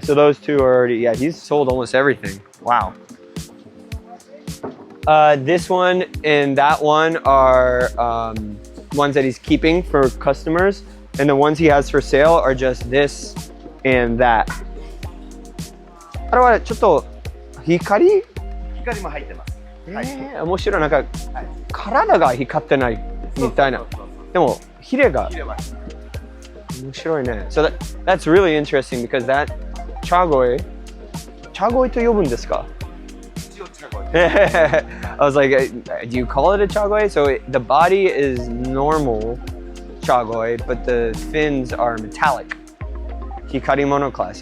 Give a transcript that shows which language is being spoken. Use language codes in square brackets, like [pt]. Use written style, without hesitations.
[en] So those two are already, yeah, he's sold almost everything. Wow. This one and that one are ones that he's keeping for customers, and the ones he has for sale are just this and that. [ja] あれはちょっと光も入ってます。面白い。なんか、体が光ってないみたいな。でもヒレが面白いね。 [en] So that's really interesting because that chagoi [ja] と呼ぶんですか？ [en] I was like, do you call it a chagoi? So the body is normal chagoi, but the fins are metallic. Hikari monoclass.